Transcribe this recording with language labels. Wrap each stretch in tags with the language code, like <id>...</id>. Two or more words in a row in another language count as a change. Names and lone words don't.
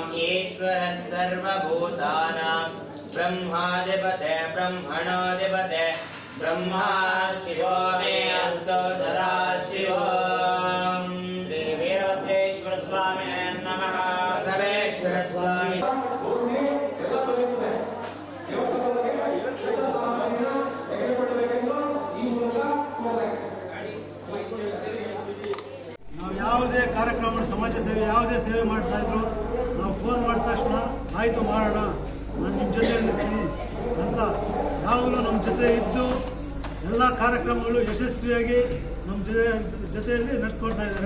<sa>ईश्वरः सर्वभूतानां ब्रह्माधिपते ब्रह्मणोऽधिपते ब्रह्मा शिवो मे अस्तु सदा शिवम्. श्री वीरभद्रेश्वर स्वामिने नमः. बसवेश्वर स्वामी</sa> <kn>ನಾವು ಯಾವುದೇ ಕಾರ್ಯಕ್ರಮ ಸಮಾಜ ಸೇವೆ ಯಾವುದೇ ಸೇವೆ ಮಾಡ್ತಾ ಇದ್ರು ನಾವು ಫೋನ್ ಮಾಡಿದ ತಕ್ಷಣ ಆಯಿತು ಮಾಡೋಣ, ನಾನು ನಿಮ್ಮ ಜೊತೆ ಇರ್ತೀನಿ ಅಂತ ಯಾವಾಗಲೂ ನಮ್ಮ ಜೊತೆ ಇದ್ದು ಎಲ್ಲ ಕಾರ್ಯಕ್ರಮಗಳು ಯಶಸ್ವಿಯಾಗಿ ನಮ್ಮ ಜೊತೆಯಲ್ಲಿ ನಡೆಸ್ಕೊಡ್ತಾ ಇದ್ದಾರೆ.</kn>